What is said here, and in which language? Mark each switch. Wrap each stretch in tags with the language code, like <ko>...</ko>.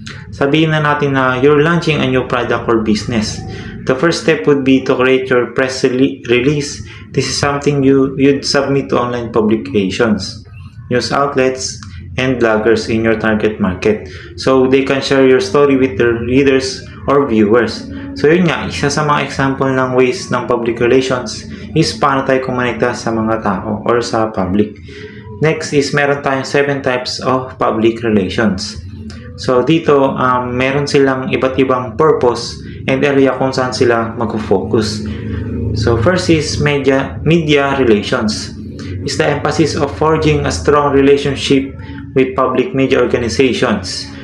<tl>Sabihin na natin na</tl> <en>you're launching a new product or business. The first step would be to create your press release. This is something you'd submit to online publications, news outlets, and bloggers in your target market so they can share your story with their readers or viewers.</en> <tl>So yun nga, isa sa mga example ng ways ng public relations is paano tayo kumonekta sa mga tao or sa public. Next is meron tayong 7 types of public relations. So dito, meron silang iba't ibang purpose and area kung saan sila mag-focus.</tl> <en>So first is media relations. Is the emphasis of forging a strong relationship with public media organizations.</en>